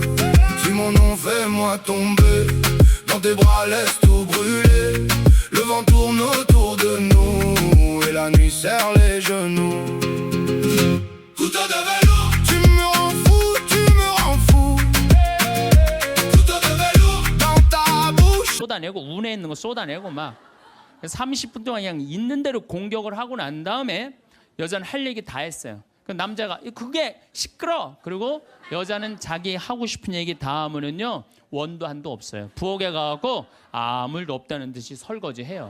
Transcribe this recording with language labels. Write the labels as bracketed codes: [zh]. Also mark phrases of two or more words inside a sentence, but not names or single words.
[fr] Si mon nom fais-moi tomber, dans tes bras laisse tout brûler. Le vent tourne autour de nous et la nuit serre les genoux. Couteau de velours, tu me rends fou, tu me rends fou. Couteau de velours, dans ta bouche. [ko] 쏟아내고 운에 있는 거 쏟아내고 막 30분 동안 그냥 있는 대로 공격을 하고 난 다음에 여자는 할 얘기 다 했어요. 그 남자가 그게 시끄러. 그리고 여자는 자기 하고 싶은 얘기 다 하면은요 원도 한도 없어요. 부엌에 가갖고 아무 일도 없다는 듯이 설거지해요.